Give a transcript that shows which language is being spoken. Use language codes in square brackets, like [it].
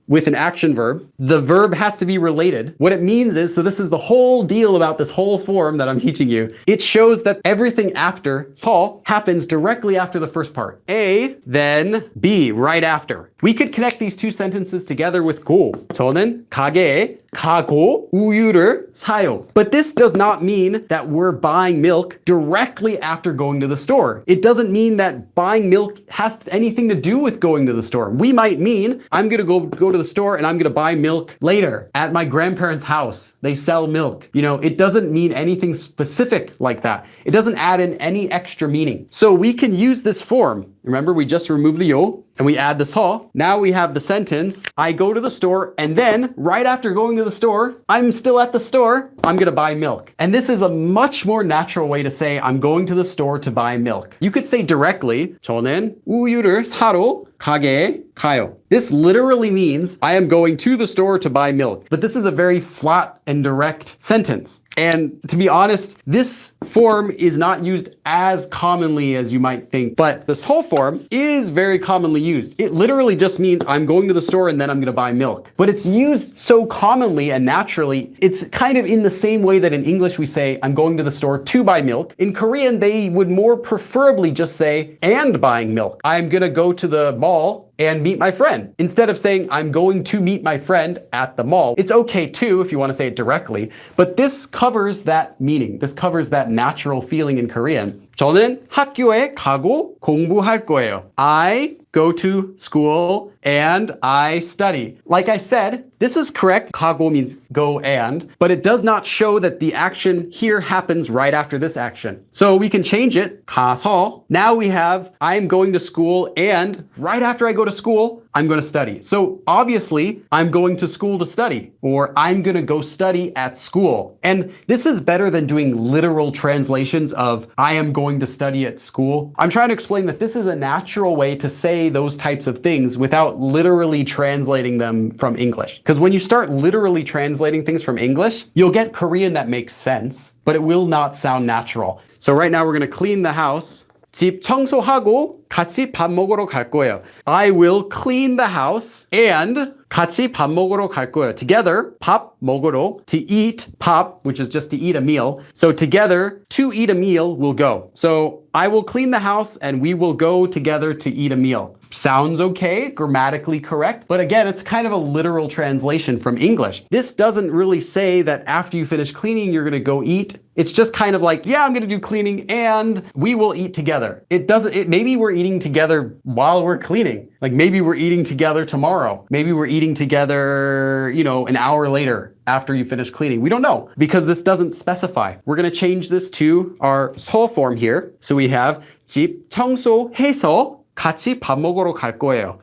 [en] with an action verb, the verb has to be related. What it means is, so this is the whole deal about this whole form that I'm teaching you. It shows that everything after 서 happens directly after the first part. A, then B, right after. We could connect these two sentences together with 고. [ko] 저는 가게에 가고 우유를 사요. [en] But this does not mean that we're buying milk directly after going to the store. It doesn't mean that buying milk has anything to do with going to the store. We might mean, I'm gonna go to the store and I'm gonna buy milk later at my grandparents' house. They sell milk. You know, it doesn't mean anything specific like that. It doesn't add in any extra meaning. So we can use this form. Remember, we just removed the 요 and we add the 서. Now we have the sentence, I go to the store, and then right after going to the store, I'm still at the store, I'm gonna buy milk. And this is a much more natural way to say I'm going to the store to buy milk. You could say directly, 저는 우유를 사러 가게에 가요. This literally means I am going to the store to buy milk. But this is a very flat and direct sentence. And to be honest, this form is not used as commonly as you might think, but this whole form is very commonly used. It literally just means I'm going to the store and then I'm gonna buy milk. But it's used so commonly and naturally, it's kind of in the same way that in English we say, I'm going to the store to buy milk. In Korean, they would more preferably just say, and buying milk. I'm gonna go to the mall and meet my friend. Instead of saying, I'm going to meet my friend at the mall. It's okay too if you want to say it directly, but this covers that meaning. This covers that natural feeling in Korean. [ko] 저는 학교에 가고 공부할 거예요. [en] I go to school and I study. Like I said, this is correct. 가고 means go and, but it does not show that the action here happens right after this action. So we can change it. 가서. Now we have I'm going to school and right after I go to school, I'm going to study. So obviously, I'm going to school to study, or I'm going to go study at school. And this is better than doing literal translations of I am going to study at school. I'm trying to explain that this is a natural way to say those types of things without literally translating them from English. Because when you start literally translating things from English, you'll get Korean that makes sense, but it will not sound natural. So right now we're going to clean the house. [ko] 집 청소하고 같이 밥 먹으러 갈 거예요. [en] I will clean the house and 같이 밥 먹으러 갈 거예요. Together, 밥 먹으러, to eat, 밥, which is just to eat a meal. So together, to eat a meal, we'll go. So I will clean the house and we will go together to eat a meal. Sounds okay, grammatically correct, but again, it's kind of a literal translation from English. This doesn't really say that after you finish cleaning, you're gonna go eat. It's just kind of like, yeah, I'm gonna do cleaning and we will eat together. Maybe we're eating together while we're cleaning. Like maybe we're eating together tomorrow. Maybe we're eating together, an hour later after you finish cleaning. We don't know because this doesn't specify. We're gonna change this to our 서 form here. [ko] So we have 집 청소해서 같이 밥 먹으러 갈 거예요.